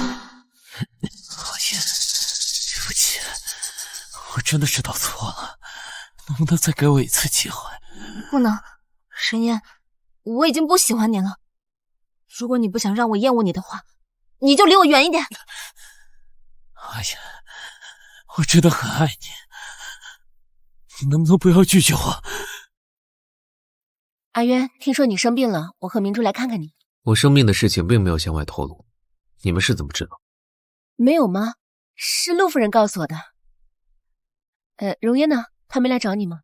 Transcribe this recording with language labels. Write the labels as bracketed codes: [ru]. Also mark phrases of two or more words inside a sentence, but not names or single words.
[zh] 阿燕，對不起，我真的知道錯了，能不能再給我一次機會？不能，沈燕，我已經不喜歡你了。如果你不想讓我厭惡你的話，你就離我遠一點。阿燕，我真的很愛你，你能不能不要拒絕我？阿淵，聽說你生病了，我和明珠來看看你。我生病的事情並沒有向外透露，你們是怎麼知道？沒有嗎？是陸夫人告訴我的。榮淵呢？他沒來找你嗎？